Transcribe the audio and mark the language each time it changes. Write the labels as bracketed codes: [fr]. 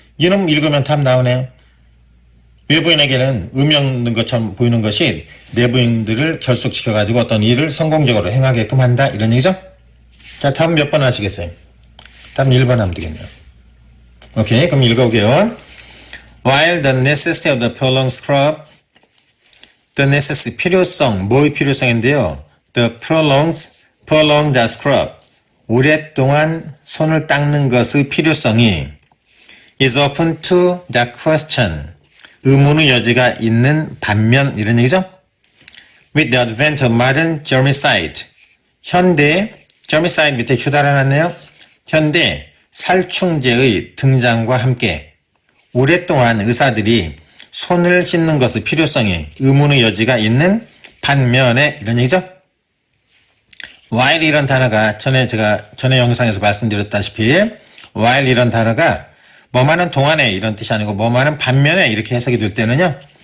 [ko] 이놈 읽으면 답 나오네요. 외부인에게는 의미 없는 것처럼 보이는 것이 내부인들을 결속시켜가지고 어떤 일을 성공적으로 행하게끔 한다 이런 얘기죠. 자, 다음 몇 번 하시겠어요? 다음 1번 하면 되겠네요. 오케이, 그럼 읽어볼게요. [en] While the necessity of the prolonged scrub, the necessity, [ko] 필요성, 뭐의 필요성인데요? [en] The prolonged scrub, [ko] 오랫동안 손을 닦는 것의 필요성이 [en] is open to the question, [ko] 의문의 여지가 있는 반면 이런 얘기죠? [en] With the advent of modern germicide, [ko] 현대 germicide 밑에 주달아놨네요. 현대 살충제의 등장과 함께 오랫동안 의사들이 손을 씻는 것의 필요성이 의문의 여지가 있는 반면에 이런 얘기죠. while 이런 단어가 전에 영상에서 말씀드렸다시피 while 이런 단어가 뭐만은 동안에 이런 뜻이 아니고 뭐만은 반면에 이렇게 해석이 될 때는요.